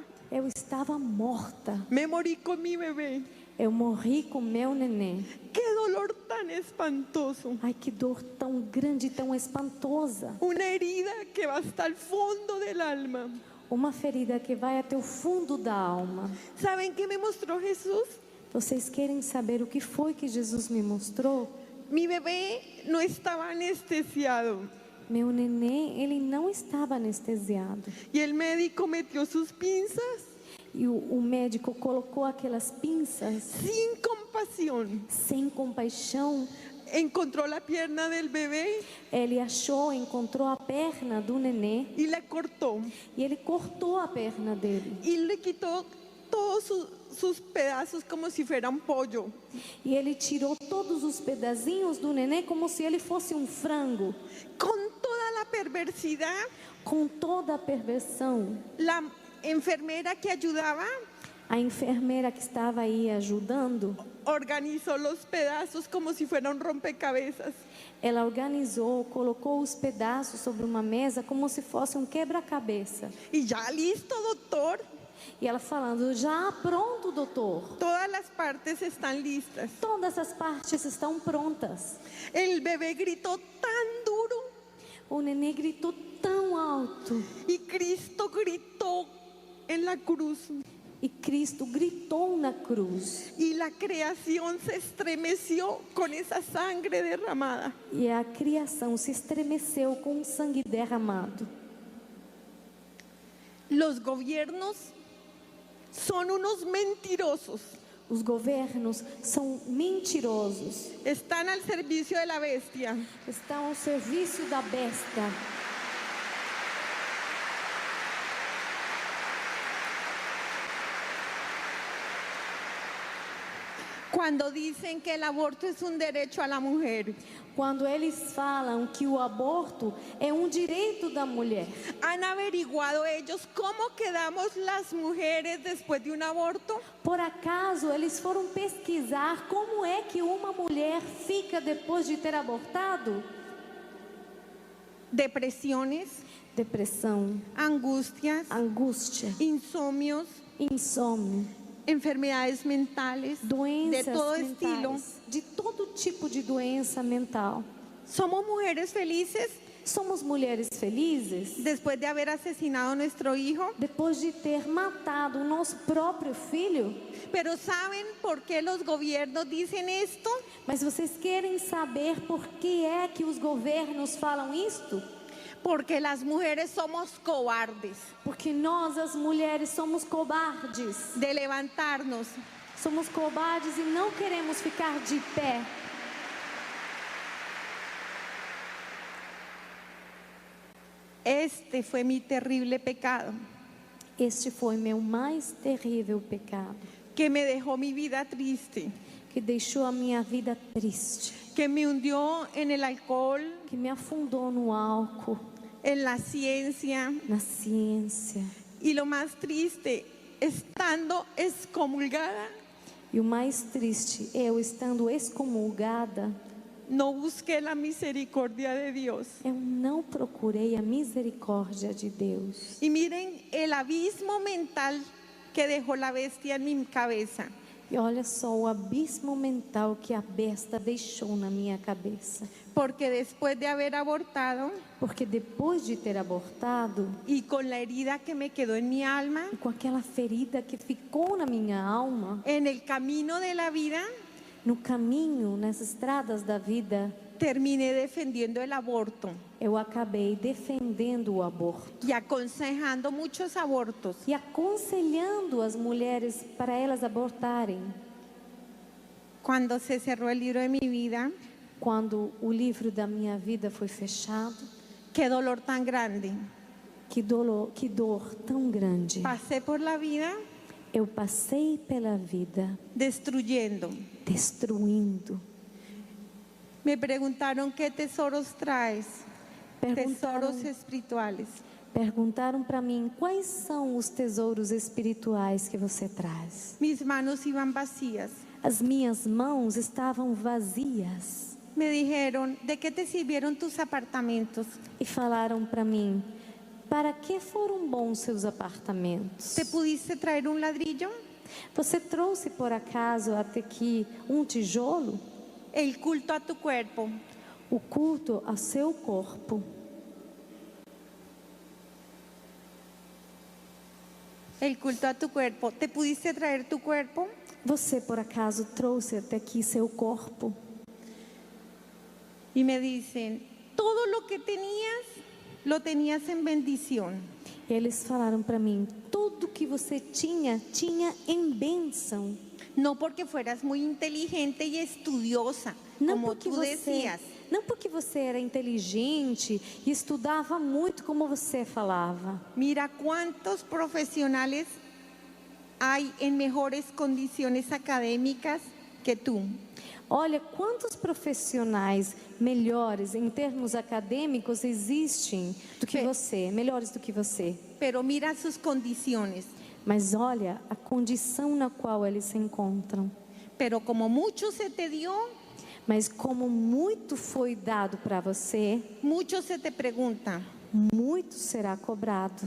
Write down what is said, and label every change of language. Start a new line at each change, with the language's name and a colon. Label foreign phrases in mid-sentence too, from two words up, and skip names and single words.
Portuguese: eu estava morta.
Spanish: Me morí con mi bebé.
Portuguese: Eu morri com meu neném.
Spanish: Qué dolor tan espantoso.
Portuguese: Ai, que dor tão grande, tão espantosa.
Spanish: Una herida que va hasta el fondo del alma.
Portuguese: Uma ferida que vai até o fundo da alma.
Spanish: ¿Saben qué me mostró Jesús?
Portuguese: Vocês querem saber o que foi que Jesus me mostrou?
Spanish: Mi bebé no estaba anestesiado
Portuguese: Meu neném, ele não estava anestesiado.
Spanish: y el médico metió sus pinzas
Portuguese: E o médico colocou aquelas pinças
Spanish: sin compasión.
Portuguese: sem compaixão.
Spanish: Encontró la pierna del bebé
Portuguese: Ele encontrou a perna do nenê
Spanish: y la cortó
Portuguese: e ele cortou a perna dele.
Spanish: y le quitó todos sus pedazos como si fuera un pollo.
Portuguese: E ele tirou todos os pedacinhos do nenê como se ele fosse um frango.
Spanish: Con toda la perversidad,
Portuguese: Com toda a perversão,
Spanish: la enfermera que ayudaba
Portuguese: a enfermeira que estava aí ajudando,
Spanish: organizó los pedazos como si fuera un rompecabezas.
Portuguese: ela organizou, colocou os pedaços sobre uma mesa como se fosse um quebra-cabeça.
Spanish: Y ya listo, doctor.
Portuguese: E ela falando, já pronto, doutor.
Spanish: Todas las partes están listas.
Portuguese: Todas as partes estão prontas.
Spanish: El bebé gritó tan duro
Portuguese: O nenê gritou tão alto.
Spanish: y Cristo gritó en la cruz.
Portuguese: E Cristo gritou na cruz.
Spanish: Y la creación se estremeció con esa sangre derramada.
Portuguese: E a criação se estremeceu com o sangue derramado.
Spanish: Los gobiernos son unos mentirosos.
Portuguese: Os governos são mentirosos.
Spanish: Están al servicio de la bestia.
Portuguese: Estão ao serviço da besta.
Spanish: Cuando dicen que el aborto es un derecho a la mujer,
Portuguese: Quando eles falam que o aborto é um direito da mulher,
Spanish: ¿han averiguado ellos cómo quedamos las mujeres después de un aborto?
Portuguese: por acaso eles foram pesquisar como é que uma mulher fica depois de ter abortado?
Spanish: Depresiones,
Portuguese: depressão,
Spanish: angustias,
Portuguese: angústia,
Spanish: insomnios,
Portuguese: insônia,
Spanish: enfermedades mentales, de
Portuguese: doenças
Spanish: todo estilo.
Portuguese: mentais, de todo tipo de doença mental.
Spanish: Somos mujeres felices
Portuguese: Somos mulheres felizes
Spanish: después de haber asesinado a nuestro hijo,
Portuguese: depois de ter matado o nosso próprio filho.
Spanish: pero ¿saben por qué los gobiernos dicen esto?
Portuguese: Mas vocês querem saber por que é que os governos falam isto?
Spanish: Porque las mujeres somos cobardes
Portuguese: Porque nós, as mulheres,
Spanish: somos cobardes. de levantarnos.
Portuguese: Somos cobardes e não queremos ficar de pé.
Spanish: Este fue mi terrible pecado,
Portuguese: Este foi meu mais terrível pecado,
Spanish: que me dejó mi vida triste,
Portuguese: que deixou a minha vida triste,
Spanish: que me hundió en el alcohol,
Portuguese: que me afundou no álcool,
Spanish: en la ciencia,
Portuguese: na ciência.
Spanish: y lo más triste, estando excomulgada,
Portuguese: E o mais triste, eu estando excomulgada,
Spanish: no busqué la misericordia de Dios.
Portuguese: eu não procurei a misericórdia de Deus.
Spanish: Y miren el abismo mental que dejó la bestia en mi cabeza.
Portuguese: E olha só o abismo mental que a besta deixou na minha cabeça.
Spanish: Porque después de haber abortado
Portuguese: Porque depois de ter abortado,
Spanish: y con la herida que me quedó en mi alma,
Portuguese: e com aquela ferida que ficou na minha alma,
Spanish: en el camino de la vida,
Portuguese: no caminho, nas estradas da vida,
Spanish: terminé defendiendo el aborto
Portuguese: eu acabei defendendo o aborto
Spanish: y aconsejando muchos abortos.
Portuguese: e aconselhando as mulheres para elas abortarem.
Spanish: Cuando se cerró el libro de mi vida,
Portuguese: Quando o livro da minha vida foi fechado,
Spanish: qué dolor tan grande.
Portuguese: que dor tão grande.
Spanish: Pasé por la vida
Portuguese: Eu passei pela vida
Spanish: destruyendo.
Portuguese: destruindo.
Spanish: Me preguntaron qué tesoros traes,
Portuguese: Perguntaram,
Spanish: tesoros espirituales.
Portuguese: perguntaram para mim quais são os tesouros espirituais que você traz.
Spanish: Mis manos iban vacías.
Portuguese: As minhas mãos estavam vazias
Spanish: Me dijeron, ¿de qué te sirvieron tus apartamentos?
Portuguese: e falaram para mim: para que foram bons seus apartamentos?
Spanish: ¿Te pudiste traer un ladrillo?
Portuguese: Você trouxe por acaso até aqui um tijolo?
Spanish: El culto a tu cuerpo.
Portuguese: O culto a seu corpo.
Spanish: El culto a tu cuerpo. ¿Te pudiste traer tu cuerpo?
Portuguese: Você por acaso trouxe até aqui seu corpo?
Spanish: Y me dicen, todo lo que tenías, lo tenías en bendición.
Portuguese: E eles falaram para mim: tudo que você tinha, tinha em bênção.
Spanish: No porque fueras muy inteligente y estudiosa,
Portuguese: Não como porque
Spanish: tú decías.
Portuguese: não porque você era inteligente e estudava muito como você falava.
Spanish: Mira cuántos profesionales hay en mejores condiciones académicas que tú.
Portuguese: Olha quantos profissionais melhores em termos acadêmicos existem do que você, melhores do que você.
Spanish: Pero mira sus condiciones.
Portuguese: Mas olha a condição na qual eles se encontram.
Spanish: Pero como mucho se te dio,
Portuguese: Mas como muito foi dado para você,
Spanish: mucho se te pregunta.
Portuguese: muito será cobrado.